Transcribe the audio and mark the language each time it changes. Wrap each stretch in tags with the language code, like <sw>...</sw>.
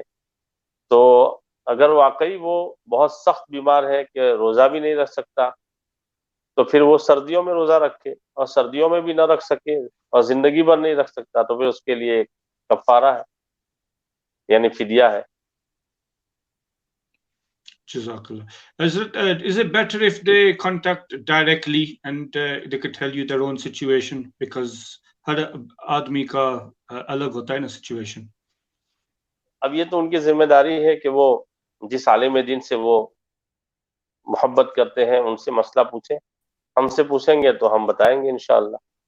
<hi>तो अगर वाकई वो बहुत सख्त बीमार है कि रोजा भी नहीं रख सकता, तो फिर वो सर्दियों में रोजा रखे, और सर्दियों में भी ना रख सके और जिंदगी भर नहीं रख सकता, तो फिर उसके लिए कफारा है, यानी फिदिया है।</hi> <ar>Jazakallah.</ar> <en>Is it better if they contact directly and they could tell you their own situation, because</en> <hi>हर आदमी का अलग होता है ना</hi> <en>situation.</en> <hi>अब ये तो उनकी जिम्मेदारी है कि वो जिस आलिम दीन से वो मोहब्बत करते हैं उनसे मसला पूछें। हमसे पूछेंगे तो हम बताएंगे इंशाअल्लाह।</hi>